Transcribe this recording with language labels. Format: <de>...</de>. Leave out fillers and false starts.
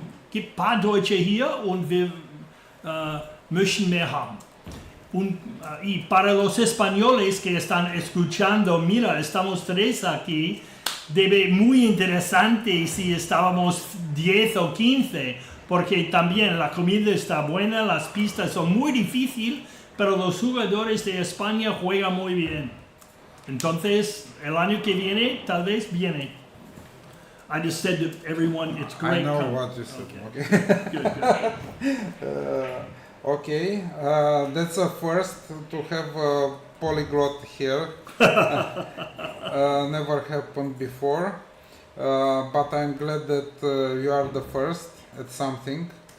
<de>Gibt ein paar Deutsche hier und wir möchten mehr haben.</de> <es>Y para los españoles que están escuchando, mira, estamos tres aquí, debe muy interesante si estábamos 10 o 15, porque también la comida está buena, las pistas son muy difíciles, pero los jugadores de España juegan muy bien. Entonces, el año que viene, tal vez viene.</es> <en>I just said to everyone, it's great. I know come. what you said. Okay. Okay. Good. Okay, that's a first to have a polyglot here. Never happened before, but I'm glad that you are the first at something.</en>